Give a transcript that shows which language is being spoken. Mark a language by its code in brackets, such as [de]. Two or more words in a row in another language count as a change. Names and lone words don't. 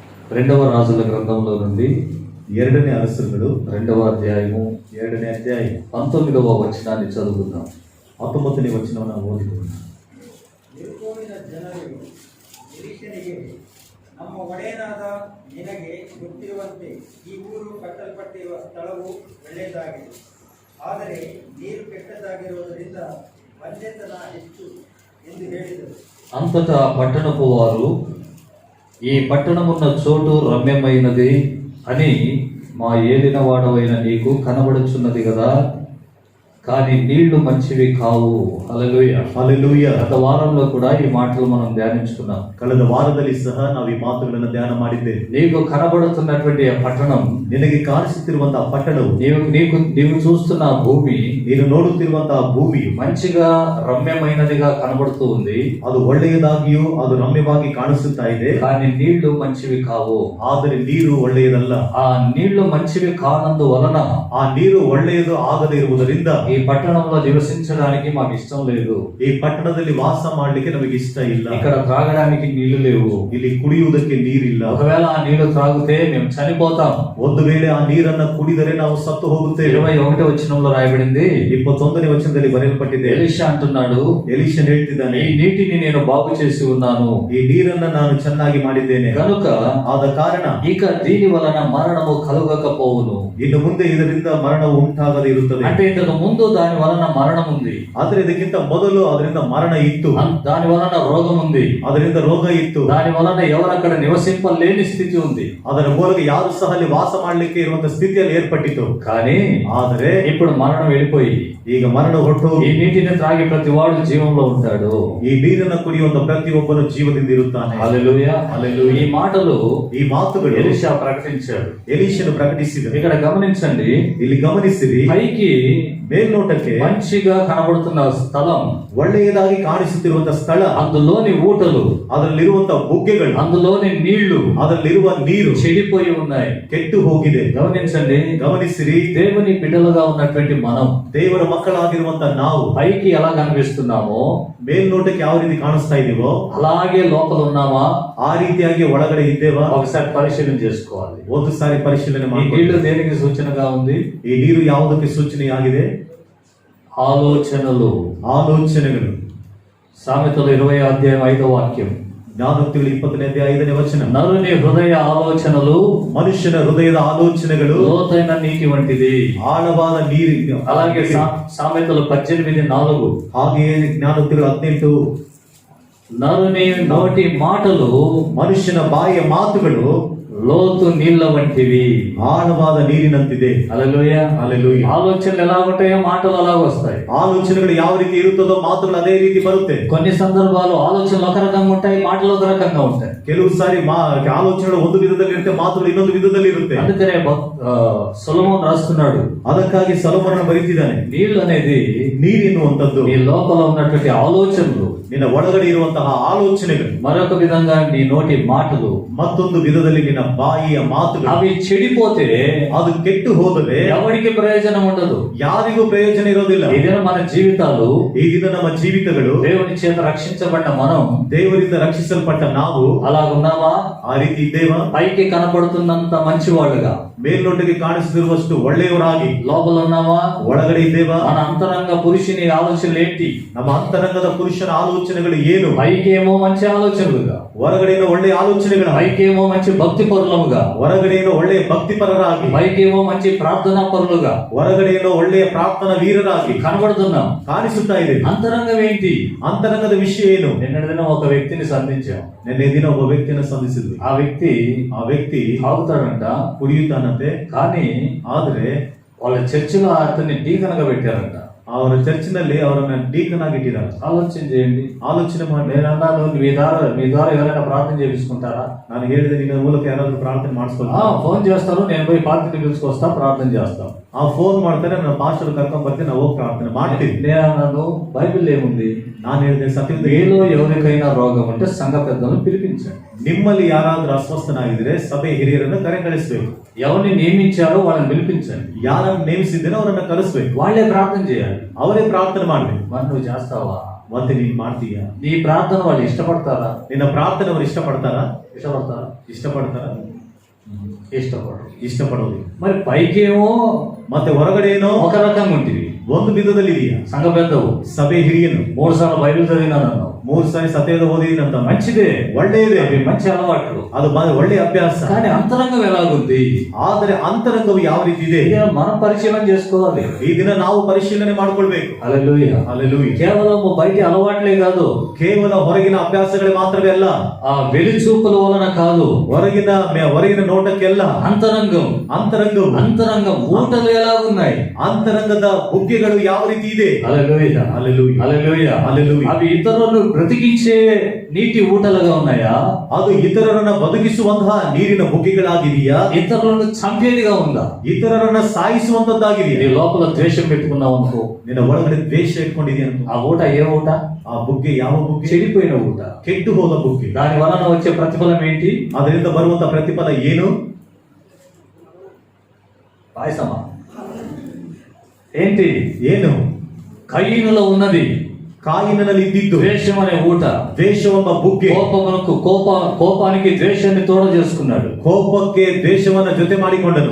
[te] రెండవ రాజుల గ్రంథంలో నుండి [kn] 2ನೇ ಅರಸರುಗಳು [te] 2వ అధ్యాయము [kn] 2ನೇ ಅಧ್ಯಾಯ [te] 19వ వచనాన్ని చదువుకుందాం. [kn] 19ನೇ ವಚನವನ್ನು ಓದಿಕೊಳ್ಳೋಣ. ಯೆಹೋವನ ಜನರು ಎಲೀಷನಿಗೆ, ನಮ್ಮ ಒಡೆಯನಾದ ನಿನಗೆ ಗೊತ್ತಿರುವಂತೆ ಈ ಊರು ಕಟ್ಟಲ್ಪಟ್ಟಿರುವ ಸ್ಥಳವು ಒಳ್ಳೆಯದಾಗಿದೆ, ಆದರೆ ನೀರು ಕೆಟ್ಟದಾಗಿರುವುದರಿಂದ ಬಂಜೆತನ ಹೆಚ್ಚು ಎಂದು ಹೇಳಿದರು. [te] అంతటా పట్టణపు వారు, ఈ పట్టణమున్న చోటు రమ్యమైనది అని మా ఏలినవాడవైన నీకు కనబడుచున్నది కదా, కానీ నీళ్లు మంచివి కావు. హల్లెలూయా, [kn] ಹಲ್ಲೆಲೂಯಾ. [te] గత వారంలో కూడా ఈ మాటలు మనం ధ్యానించుకున్నాం. [kn] ಕಳೆದ ವಾರದಲ್ಲಿ ಸಹ ನಾವು ಈ ಮಾತುಗಳನ್ನು ಧ್ಯಾನ ಮಾಡಿದ್ದೇವೆ. [te] నీకు కనబడుతున్నటువంటి ఆ పట్టణం, [kn] ನಿನಗೆ ಕಾಣಿಸುತ್ತಿರುವಂತಹ ಪಟ್ಟಣವು, [te] నీవు చూస్తున్న భూమి, [kn] ನೀನು ನೋಡುತ್ತಿರುವಂತಹ ಭೂಮಿಯು [te] మంచిగా రమ్యమైనదిగా కనబడుతూ ఉంది. [kn] ಅದು ಒಳ್ಳೆಯದಾಗಿಯೂ ಅದು ರಮ್ಯವಾಗಿ ಕಾಣಿಸುತ್ತಾ ಇದೆ, [te] కానీ నీళ్లు మంచివి కావు. [kn] ಆದರೆ ನೀರು ಒಳ್ಳೆಯದಲ್ಲ. [te] ఆ నీళ్లు మంచివి కానందు వలన [kn] ಆ ನೀರು ಒಳ್ಳೆಯದು ಆಗದೇ ಇರುವುದರಿಂದ [te] ఈ పట్టణంలో నివసించడానికి మాకు ఇష్టం లేదు. [kn] ಈ ಪಟ್ಟಣದಲ್ಲಿ ವಾಸ ಮಾಡಲಿಕ್ಕೆ ನಮಗೆ ಇಷ್ಟ ಇಲ್ಲ. [te] ఇక్కడ త్రాగడానికి నీళ్లు లేవు. [kn] ಇಲ್ಲಿ ಕುಡಿಯುವುದಕ್ಕೆ ನೀರಿಲ್ಲ. [te] ఒకవేళ ఆ నీళ్లు త్రాగితే మేము చనిపోతాం. [kn] ಒಂದು ವೇಳೆ ಆ ನೀರನ್ನ ಕುಡಿದರೆ ನಾವು ಸತ್ತು ಹೋಗುತ್ತೇವೆ. [te] 21వ వచనంలో రాయబడింది. [kn] 21ನೇ ವಚನದಲ್ಲಿ ಬರೆಯಲ್ಪಟ್ಟಿದೆ. [te] ఎలీషా అంటున్నాడు, [kn] ಎಲೀಷನ್ ಹೇಳ್ತಿದ್ದಾನೆ, [te] ఈ నీటిని నేను బాగు చేసి ఉన్నాను, [kn] ಈ ನೀರನ್ನ ನಾನು ಚೆನ್ನಾಗಿ ಮಾಡಿದ್ದೇನೆ, [te] కనుక [kn] ಆದ ಕಾರಣ [te] ఇక దీని వలన మరణము కలుగకపోవును. [kn] ಇನ್ನು ಮುಂದೆ ಇದರಿಂದ ಮರಣವು ಉಂಟಾಗದೇ ಇರುತ್ತದೆ. [te] అంటే ఇంతకు ముందు దాని వలన మరణం ఉంది, [kn] ಆದ್ರೆ ಇದಕ್ಕಿಂತ ಮೊದಲು ಅದರಿಂದ ಮರಣ ಇತ್ತು, [te] దాని వలన రోగం ఉంది, [kn] ಅದರಿಂದ ರೋಗ ಇತ್ತು, [te] దాని వలన ఎవరక్కడ నివసింపలేని స్థితి ఉంది. [kn] ಅದರ ಮೂಲಕ ಯಾರು ಸಹ ಅಲ್ಲಿ ವಾಸ ಮಾಡಲಿಕ್ಕೆ ಇರುವಂತಹ ಸ್ಥಿತಿಯಲ್ಲಿ ಏರ್ಪಟ್ಟಿತು. [te] కానీ [kn] ಆದರೆ [te] ఇప్పుడు మరణం వెళ్ళిపోయి [kn] ಈಗ ಮರಣ ಹೊರಟು [te] ఈ నీటిని త్రాగి ప్రతి వాడు జీవంలో ఉంటాడు. [kn] ಈ ನೀರನ್ನು ಕುಡಿಯುವಂತ ಪ್ರತಿಯೊಬ್ಬನು ಜೀವದಿಂದ ಇರುತ್ತಾನೆ. [te] హల్లెలూయా, హల్లెలూయా. ఈ మాటలు [kn] ಈ ಮಾತುಗಳು [te] ఎలీషా ప్రకటించాడు. [kn] ಎಲೀಷನು ಪ್ರಕಟಿಸಿದ. [te] ఇక్కడ గమనించండి, [kn] ಇಲ್ಲಿ ಗಮನಿಸಿರಿ, [te] పైకి [kn] ಮೇಲ್ನೋಟಕ್ಕೆ [te] మంచిగా కనబడుతున్న స్థలం, [kn] ಒಳ್ಳೆಯದಾಗಿ ಕಾಣಿಸುತ್ತಿರುವಂತಹ ಸ್ಥಳ, [te] అందులోని ఊటలు, [kn] ಅದರಲ್ಲಿರುವಂತಹ ಬುಗ್ಗೆಗಳು, [te] అందులోని నీళ్లు, [kn] ಅದರಲ್ಲಿರುವ ನೀರು [te] చెడిపోయి ఉన్నాయి. [kn] ಕೆಟ್ಟು ಹೋಗಿದೆ. [te] గమనించండి, [kn] ಗಮನಿಸಿರಿ, [te] దేవుని బిడ్డలుగా ఉన్నటువంటి మనం [kn] ದೇವರ ಮಕ್ಕಳಾಗಿರುವಂತಹ ನಾವು [te] పైకి ఎలా కనిపిస్తున్నామో [kn] ಮೇಲ್ನೋಟಕ್ಕೆ ಯಾವ ರೀತಿ ಕಾಣಿಸ್ತಾ ಇದೀವೋ [te] అలాగే లోపల ఉన్నామా [kn] ಆ ರೀತಿಯಾಗಿ ಒಳಗಡೆ ಇದ್ದೇವಾ [te] ఒకసారి పరిశీలన చేసుకోవాలి. [kn] ಒಂದು ಸಾರಿ ಪರಿಶೀಲನೆ [te] ఈ [kn] ಮಾಡಿ. [te] నీళ్లు దేనికి సూచనగా ఉంది? [kn] ಈ ನೀರು ಯಾವುದಕ್ಕೆ ಸೂಚನೆಯಾಗಿದೆ? [te] ఆలోచనలు. [kn] ಆಲೋಚನೆಗಳು. [te] సామెతలు 20వ అధ్యాయం 5వ వాక్యం, [kn] ಜ್ಞಾನೋಕ್ತಿಗಳು 20ನೇ ಅಧ್ಯಾಯ 5ನೇ ವಚನ. [te] నరుని హృదయ ఆలోచనలు [kn] ಮನುಷ್ಯನ ಹೃದಯದ ಆಲೋಚನೆಗಳು [te] లోతైన నీటి వంటిది. [kn] ಆಳವಾದ ನೀರು. [te] అలాగే సామెతలు 18:4, [kn] ಹಾಗೆಯೇ ಜ್ಞಾನೋಕ್ತಿಗಳು 18, [te] నరుని నోటి మాటలు [kn] ಮನುಷ್ಯನ ಬಾಯಿಯ ಮಾತುಗಳು [te] లోతు నీళ్ల వంటివి. [kn] ಆಳವಾದ ನೀರಿನಂತಿದೆ. [te] హల్లెలూయా, [kn] ಹಲ್ಲೆಲೂಯಾ. [te] ఆలోచనలు ఎలా ఉంటాయో మాటలు అలాగ వస్తాయి. [kn] ಆಲೋಚನೆಗಳು ಯಾವ ರೀತಿ ಇರುತ್ತದೋ ಮಾತುಗಳು ಅದೇ ರೀತಿ ಬರುತ್ತೆ. [te] కొన్ని సందర్భాలు ఆలోచనలు ఒక రకంగా ఉంటాయి, మాటలు ఒక రకంగా ఉంటాయి. [kn] ಕೆಲವು ಸಾರಿ ಆಲೋಚನೆಗಳು ಒಂದು ವಿಧದಲ್ಲಿ ಇರುತ್ತೆ, ಮಾತುಗಳು ಇನ್ನೊಂದು ವಿಧದಲ್ಲಿ ಇರುತ್ತೆ. [te] అందుకనే సొలొమోన్ రాస్తున్నాడు, [kn] ಅದಕ್ಕಾಗಿ ಸೊಲೊಮೋನನು ಬರೀತಿದ್ದಾನೆ, [te] నీళ్లు అనేది [kn] ನೀರು ಎನ್ನುವಂಥದ್ದು [te] నీ లోపల ఉన్నటువంటి ఆలోచనలు, [kn] ನಿನ್ನ ಒಳಗಡೆ ಇರುವಂತಹ ಆಲೋಚನೆಗಳು, [te] మరొక విధంగా నీ నోటి మాటలు, [kn] ಮತ್ತೊಂದು ವಿಧದಲ್ಲಿ ನಿನ್ನ ಬಾಯಿಯ ಮಾತುಗಳು. [te] అవి చెడిపోతే [kn] ಅದು ಕೆಟ್ಟು ಹೋದರೆ [te] ఎవరికి ప్రయోజనం ఉండదు, [kn] ಯಾರಿಗೂ ಪ್ರಯೋಜನ ಇರೋದಿಲ್ಲ. [te] ఇదే మన జీవితాలు. [kn] ಈ ದಿನ ನಮ್ಮ ಜೀವಿತಗಳು, [te] దేవుని చేత రక్షించబడిన మనం [kn] ದೇವರಿಂದ ರಕ್ಷಿಸಲ್ಪಟ್ಟ ನಾವು [te] అలాగున్నామా? [kn] ಆ ರೀತಿ ಇದ್ದೇವಾ? [te] పైకి కనపడుతున్నంత మంచివాళ్ళుగా [kn] ಮೇಲ್ನೋಟಕ್ಕೆ ಕಾಣಿಸುತ್ತಿರುವಷ್ಟು ಒಳ್ಳೆಯವರಾಗಿ [te] లోపల ఉన్నామా? [kn] ಒಳಗಡೆ ಇದ್ದೇವಾ? [te] మన అంతరంగ పురుషుని ఆలోచనలు ఏంటి? [kn] ನಮ್ಮ ಅಂತರಂಗದ ಪುರುಷನ ಆಲೋಚನೆಗಳು ಏನು? [te] పైకేమో మంచి ఆలోచనలుగా, [kn] ಹೊರಗಡೆಯಿಂದ ಒಳ್ಳೆಯ ಆಲೋಚನೆಗಳ, [te] పైకేమో మంచి భక్తి పరులముగా, [kn] ಹೊರಗಡೆಯಿಂದ ಒಳ್ಳೆಯ ಭಕ್ತಿಪರರಾಗಿ, [te] పైకేమో మంచి ప్రార్థనా పరులుగా [kn] ಹೊರಗಡೆಯಿಂದ ಒಳ್ಳೆಯ ಪ್ರಾರ್ಥನಾ ವೀರರಾಗಿ [te] కనబడుతున్నాం. [kn] ಕಾಣಿಸುತ್ತಾ ಇದೆ. [te] అంతరంగం ఏంటి? [kn] ಅಂತರಂಗದ ವಿಷಯ ಏನು? [te] నిన్నటి దినం ఒక వ్యక్తిని సంధించాం. [kn] ನಿನ್ನೆ ದಿನ ಒಬ್ಬ ವ್ಯಕ್ತಿಯನ್ನು ಸಂಧಿಸಿದ್ವಿ. [te] ఆ వ్యక్తి తాగుతాడంట, ಕುಡಿಯುತ್ತಾನಂತೆ. కానీ [kn] ಆದ್ರೆ [te] వాళ్ళ చర్చిలో అతన్ని డీకనగా పెట్టారంట. [kn] ಅವರ ಚರ್ಚಿನಲ್ಲಿ ಅವರನ್ನ ಡೀಕನ್ ಆಗಿ ಇಟ್ಟಿದ್ದಾರೆ. [te] ఆలోచన చేయండి. [kn] ಆಲೋಚನೆ ಮಾಡಿ. [te] నేను అన్నాను, మీ ద్వారా ఎవరైనా ప్రార్థన చేయించుకుంటారా? [kn] ನಾನು ಹೇಳಿದೆ, ನಿನ್ನ ಮೂಲಕ ಯಾರಾದ್ರೂ ಪ್ರಾರ್ಥನೆ ಮಾಡಿಸ್ಕೊಳ್ತಾರೆ? [te] ఫోన్ చేస్తారు, నేను పోయి పార్టీని పిలుచుకొస్తా, ప్రార్థన చేస్తాం. [kn] ಆ ಫೋನ್ ಮಾಡ್ತಾರೆ, ನನ್ನ ಪಾಸ್ಟರ್ ಕರ್ಕೊಂಡ್ ಬರ್ತೀನಿ, ನಾವು ಹೋಗಿ ಪ್ರಾರ್ಥನೆ ಮಾಡ್ತೀವಿ. [te] నేను అన్నాను, బైబిల్ ఏముంది? [kn] ನಾನು ಹೇಳಿದೆ, ಸತ್ಯದ [te] మీలో ఎవరికైనా రోగం ఉంటే సంఘ పెద్దలను పిలిపించండి. [kn] ನಿಮ್ಮಲ್ಲಿ ಯಾರಾದ್ರೂ ಅಸ್ವಸ್ಥನಾಗಿದ್ರೆ ಸಭೆ ಹಿರಿಯರನ್ನು ಕರೆ ಕಳಿಸ್ಬೇಕು. [te] ఎవరిని నియమించారో వాళ్ళని పిలిపించండి. [kn] ಯಾರನ್ನು ನೇಮಿಸಿದ್ದೇನೋ ಅವರನ್ನ ಕಳಿಸ್ಬೇಕು. [te] వాళ్ళే ప్రార్థన చేయాలి. [kn] ಅವರೇ ಪ್ರಾರ್ಥನೆ ಮಾಡ್ಬೇಕು. [te] మరి నువ్వు చేస్తావా? [kn] ಮತ್ತೆ ನೀನ್ ಮಾಡ್ತೀಯಾ? [te] నీ ప్రార్థన వాళ్ళు ఇష్టపడతారా? [kn] ನಿನ್ನ ಪ್ರಾರ್ಥನೆ ಅವರು ಇಷ್ಟಪಡ್ತಾರಾ? [te] ఇష్టపడతారా? ఇష్టపడరు. [kn] ಇಷ್ಟಪಡೋದು. [te] మరి పైకేమో [kn] ಮತ್ತೆ ಹೊರಗಡೆ ಏನೋ [te] ఒక రకంగా ఉంటుంది. [kn] ಒಂದು ವಿಧದಲ್ಲಿ ಇದೆಯಾ? [te] సంఘ పెద్దవు, [kn] ಸಭೆ ಹಿರಿಯನು [te] 3 సార్లు బైబిల్ చదివినాను, [kn] 3 ಸಾರಿ ಸತ್ಯವೇದ ಓದಿದೀನಂತ. [te] మంచిదే, [kn] ಒಳ್ಳೆಯದೇ, [te] అవి మంచి అలవాట్లు. [kn] ಅದು ಒಳ್ಳೆಯ ಅಭ್ಯಾಸ. [te] కానీ అంతరంగం ఎలాగుంది? [kn] ಆದರೆ ಅಂತರಂಗವು ಯಾವ ರೀತಿ ಇದೆ [te] ఇది మనం పరిశీలన చేసుకోవాలి. [kn] ಈ ದಿನ ನಾವು ಪರಿಶೀಲನೆ ಮಾಡ್ಕೊಳ್ಬೇಕು. [te] హల్లెలూయా, హల్లెలూయా. కేవలం బయటి అలవాట్లే కాదు, [kn] ಕೇವಲ ಹೊರಗಿನ ಅಭ್ಯಾಸಗಳೇ ಮಾತ್ರವೇ ಅಲ್ಲ, [te] ఆ వెలిచూపుల వలన కాదు, [kn] ಹೊರಗಿನ ನೋಟಕ್ಕೆಲ್ಲ [te] అంతరంగం ఊటలు ఎలాగున్నాయి, [kn] ಅಂತರಂಗದ ಬುಗ್ಗೆಗಳು ಯಾವ ರೀತಿ ಇದೆ. [te] హల్లెలూయా, హల్లెలూయా, హల్లెలూయా, హల్లెలూయా. అవి ఇతరులను బ్రతికించే నీటి ఊటలుగా ఉన్నాయా? [kn] ಅದು ಇತರರನ್ನ ಬದುಕಿಸುವಂತಹ ನೀರಿನ ಬುಗ್ಗೆಗಳಾಗಿದೆಯಾ? [te] ఇతరులను చంపేదిగా ఉందా? [kn] ಇತರರನ್ನ ಸಾಯಿಸುವಂತದ್ದಾಗಿದೆಯಾ? [te] నీ లోపల ద్వేషం పెట్టుకున్నావు అనుకో, [kn] ನಿನ್ನ ಒಳಗಡೆ ದ್ವೇಷ ಇಟ್ಕೊಂಡಿದೆಯಾ? [te] ఆ ఊట ఏ ఊట? [kn] ಆ ಬುಗ್ಗೆ ಯಾವ ಬುಗ್ಗೆ? [te] చెడిపోయిన ఊట, [kn] ಕೆಟ್ಟು ಹೋದ ಬುಗ್ಗೆ. [te] దాని వలన వచ్చే ప్రతిఫలం ఏంటి? [kn] ಅದರಿಂದ ಬರುವಂತ ಪ್ರತಿಫಲ ಏನು? [te] పాయసమా? ఏంటి? [kn] ಏನು? [te] కయీనులో ఉన్నది [kn] ಕಾಯಿನಲ್ಲಿ ಇದ್ದಿದ್ದು [te] ద్వేషం అనే ఊట, [kn] ದ್ವೇಷವೆಂಬ ಬುಗ್ಗೆ. [te] కోపానికి ద్వేషాన్ని తోడ చేసుకున్నాడు, [kn] ಕೋಪಕ್ಕೆ ದ್ವೇಷವನ್ನ ಜೊತೆ ಮಾಡಿಕೊಂಡನು.